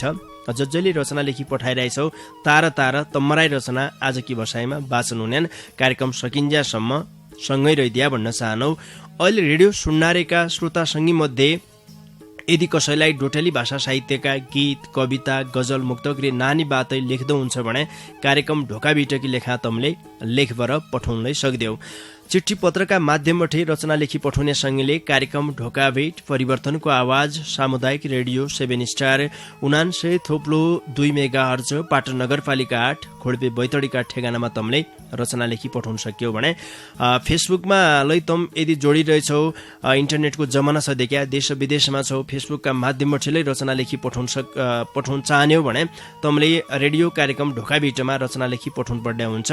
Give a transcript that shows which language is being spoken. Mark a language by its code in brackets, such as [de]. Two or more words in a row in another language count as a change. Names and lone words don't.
[dty] जसले रचना लेखी पठाइरहेछौ तारा तमराई रचना आजकी बसाइमा वाचन हुनेन्। कार्यक्रम सकिन्जासम्म सँगै रहिदिया भन्न चाहनौ। अहिले रेडियो सुन्नारेका श्रोता सङ्गी मध्ये यदि कसैलाई डोटेली भाषा साहित्यका गीत कविता गजल मुक्तक रे नानी बातै लेख्दो हुन्छ भने कार्यक्रम ढोकाभिटकी लेखा तमले लेखबर पठाउनै सक्देऊ। [ne] चिठी पत्रका माध्यमबाट रचना लेखी पठाउने सङ्गीले कार्यक्रम ढोकाभेट परिवर्तनको आवाज सामुदायिक रेडियो 7 स्टार 99.2 मेगा हर्ज पाटन नगरपालिका 8 खोडपे बैतडीका ठेगानामा तमले रचना लेखी पठाउन सक्यौ भने फेसबुकमा लै तम यदि जोडिरहेछौ इन्टरनेटको जमाना छ देखिया देश विदेशमा छौ फेसबुकका माध्यमबाट रचना लेखी पठाउन चाहन्यौ भने तमले रेडियो कार्यक्रम ढोकाभिटमा रचना लेखी पठाउनु पर्ने हुन्छ।